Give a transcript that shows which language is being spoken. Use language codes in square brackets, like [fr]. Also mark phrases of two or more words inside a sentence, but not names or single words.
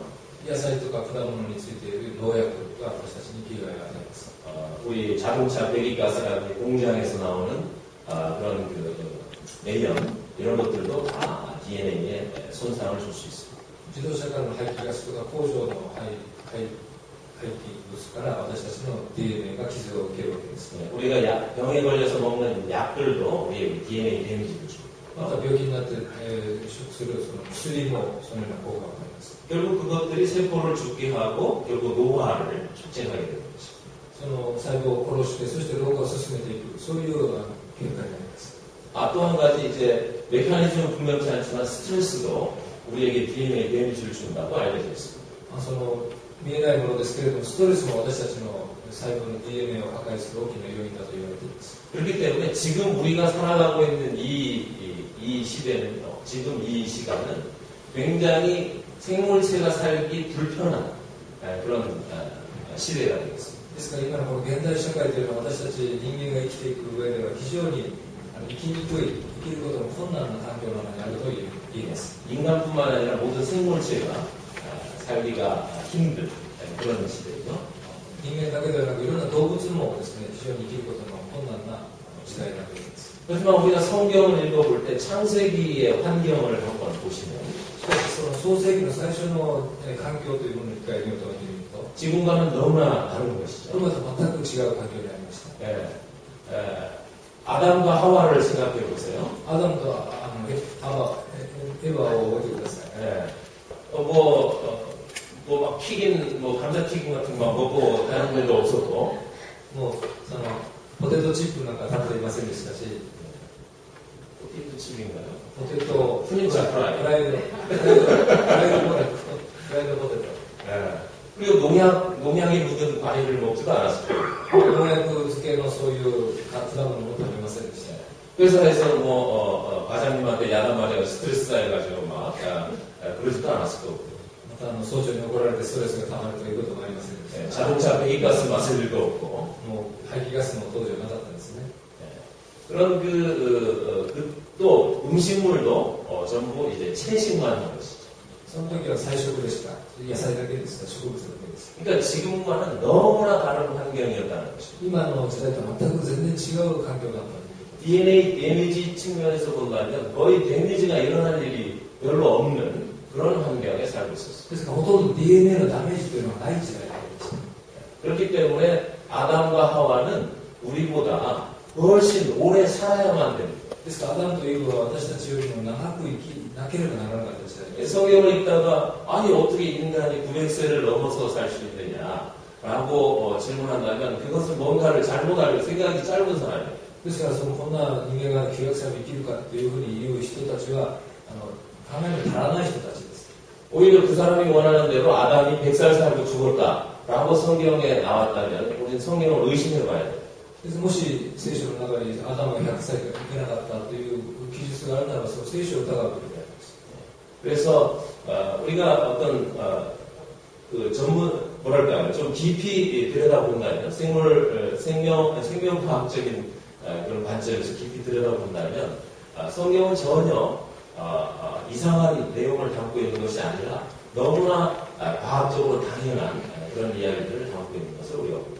[ja] 野菜とか果物についている農薬が私たちに危害を与えます。 [ko] 우리 자동차 배기가스라든지 공장에서 나오는 그런 그 내연 이런 것들도 다 DNA에 손상을 줄 수 있습니다. [ja] 自動車からの排気ガスとか工場の排気物から私たちの DNA が傷を受けるわけです。 [ko] 우리가 병에 걸려서 먹는 약들도 우리에게 DNA 데미지를 줍니다. [ja] また病気になって食するその薬もそのような効果があります。 [ko] 결국 그것들이 세포를 죽게 하고 결국 노화를 촉진하게 되는 것입니다. [ja] その細胞を殺してそして老化を進めていくそういう結果になります。 [ko] 또 한 가지 이제 메커니즘은 분명치 않지만 스트레스도 우리에게 DNA 데미지를 준다고 알려져 있습니다. [ja] その見えないものですけれども、ストレスも私たちの細胞の DNA を破壊する大きな要因だと言われています。 [ko] 그렇기 때문에 지금 우리가 살아가고 있는 이 시대는요, 지금 이 시간은 굉장히 생물체가 살기 불편한 그런 시대가 되겠습니다. [ja] ですから今のこの現代社会というのは私たち人間が生きていく上では非常に生きにくい、生きることの困難な環境の中にあると言います。 [ko] 인간뿐만 아니라 모든 생물체가 살기가 힘든 그런 시대죠. [ja] 人間だけではなくいろんな動物もですね、非常に生きることの困難な時代になっています。 [ko] 하지만 우리가 성경을 읽어볼 때 창세기의 환경을 한번 보시면 [ja] しかしその創世記の最初の環境というものを一回見ようと見てみると [ko] 지금과는 너무나 다른 것이죠. [ja] 今と全く違う環境にありました。 [ko] 아담과 하와를 생각해 보세요. [ja] アダムとエヴァを覚えてください。 [ko] 막 튀긴 감자 튀김 같은 거 먹고 다른 데도 없었고 [ja] もうそのポテトチップなんか食べていませんでしたし、 [ko] 포테이토 칩인가요? [ja] ポテトフレンチフライ。フライドポテト [ko] 그리고 농약이 묻은 과일을 먹지도 않았어요. [ja] 農薬漬けのそういう果物も食べませんでした。 [ko] 회사에서 과장님한테 야단 맞아서 스트레스 쌓여가지고 막 그러지도 않았을 거고 [ja] また総長に怒られてストレスがたまるということもありませんでした。 [ko] 자동차 배기가스 마실 일도 없고 [ja] もう排気ガスも当時はなかったんですね。 [ko] 그런 또 음식물도 전부 이제 채식만 한 것이죠. [ja] その時は菜食でした。野菜だけでした。植物だけです。 [ko] 그러니까 지금과는 너무나 다른 환경이었다는 것이죠. [ja] 今の時代と全く全然違う環境だったんです。 [ko] DNA 데미지 측면에서 본다면 거의 데미지가 일어날 일이 별로 없는 그런 환경에 살고 있었어요. [ja] ですからほとんど DNA のダメージというのはない時代になりました。 [ko] 그렇기 때문에 아담과 하와는 우리보다 훨씬 오래 살아야만 됩니다. [ja] ですからアダムとイブは私たちよりも長く生きなければならなかった時代です。 [ko] 성경을 읽다가 아니 어떻게 인간이 900세를 넘어서 살 수 있느냐라고 질문한다면 그것은 뭔가를 잘못 알고 생각이 짧은 사람이에요. [ja] ですからこんな人間が900歳も生きるかというふうに言う人たちは考えに足らない人たちです。 [ko] 오히려 그 사람이 원하는 대로 아담이 100살 살고 죽을까라고 성경에 나왔다면 우리는 성경을 의심해봐야 돼요. [ja] もし聖書の中にアダムが100歳が生けなかったという記述があるならばその聖書を疑うべきであります。 [ko] 그래서 우리가 어떤 그 전문 뭐랄까요 좀 깊이 들여다본다면 생명과학적인 그런 관점에서 깊이 들여다본다면 성경은 전혀 이상한 내용을 담고 있는 것이 아니라 너무나 과학적으로 당연한 그런 이야기들을 담고 있는 것을 우리가 봅니다.